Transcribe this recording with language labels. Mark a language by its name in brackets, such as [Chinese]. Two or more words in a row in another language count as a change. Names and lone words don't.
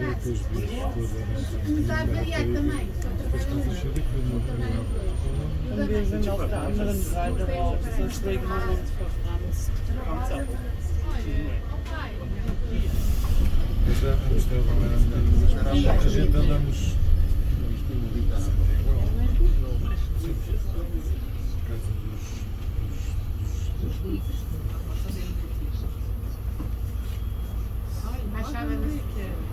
[Portuguese] Está a variar também. [German] Und wir sind auf der anderen Seite raus. Deswegen haben wir uns verfranst. [Portuguese] A gente andamos. Achava que